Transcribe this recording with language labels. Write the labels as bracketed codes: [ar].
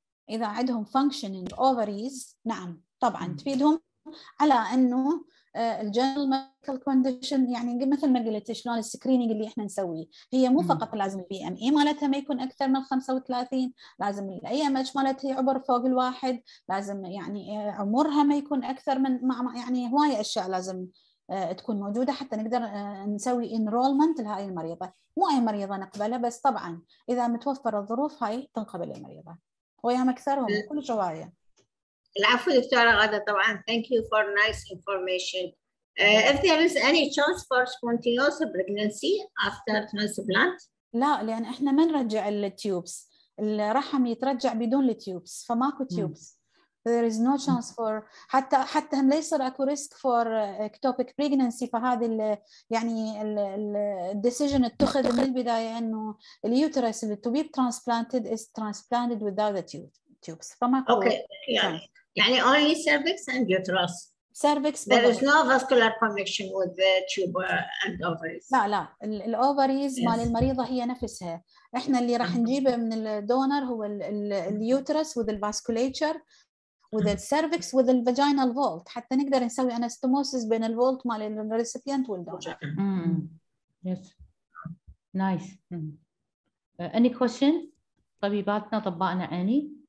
[ar] إذا عندهم functioning ovaries نعم طبعا تفيدهم، على إنه الجنرال ميديكال كونديشن يعني مثل ما قلت شلون السكرينينج اللي احنا نسويه، هي مو فقط لازم البي ام اي مالتها ما يكون اكثر من 35، لازم الاي ام اتش مالتها يعبر فوق الواحد، لازم يعني عمرها ما يكون اكثر من يعني هوايه اشياء لازم تكون موجوده حتى نقدر نسوي انرولمنت لهاي المريضه. مو اي مريضه نقبلها، بس طبعا اذا متوفره الظروف هاي تنقبل المريضه، وياهم اكثرهم كل شويه. العفو دكتورة غادة طبعا. [en] Thank you for nice information. If there is any chance for spontaneous pregnancy after transplant? [ar] لا، لأن إحنا ما نرجع التيوبس، الرحم يترجع بدون التيوبس، فماكو تيوبس. [en] There is no chance for [ar] حتى هم ليس اكو ريسك [en] for ectopic pregnancy. [ar] فهذه يعني الديسيجن اتخذ من البداية إنه اليوترس اللي [en] to be transplanted is transplanted without the tubes. [ar] فماكو. [en] Okay. يعني only cervix and uterus. cervix. There is no vascular connection with the tube and ovaries. [ar] لا الاوفريز مال المريضه هي نفسها، احنا اللي راح نجيبه من الدونر هو اليوترس with الفاسكوليتشر with السيرفكس with الفاجينال فولت، حتى نقدر نسوي انستموسيس بين الفولت مال الريسيبيانت والدونر. [en] Yes. Nice. Any question؟ [ar] طبيباتنا طبقنا عيني.